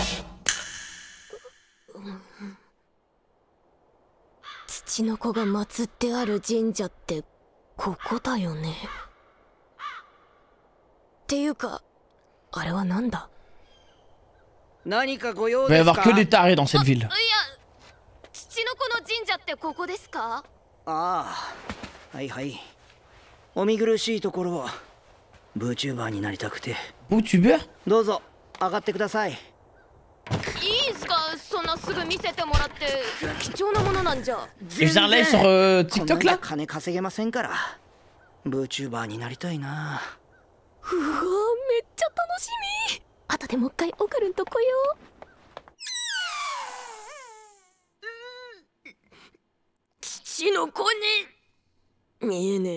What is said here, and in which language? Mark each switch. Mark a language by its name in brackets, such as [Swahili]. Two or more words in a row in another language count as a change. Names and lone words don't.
[Japanese] 土の子が祀ってある神社ってここだよね。っていうかあれはなんだ。何かご用 [French] Il va y [Japanese] です [French] avoir [Japanese] か。 [French] que des tarés dans cette ville. [Japanese] いや、土の子の神社ってここですか。ああ、はいはい。お見苦しいところを。VTuber になりたくて。 VTuber? どうぞ上がってください。いいんすか、そんなすぐ見せてもらって。貴重なものなんじゃ。 [French] Et je viens live sur [Japanese] こん TikTok な [French] là? [Japanese] 金稼げませんから。VTuber になりたいな。うわ、めっちゃ楽しみ。後でもう一回オカルンと来よう。土の子に見えねえ。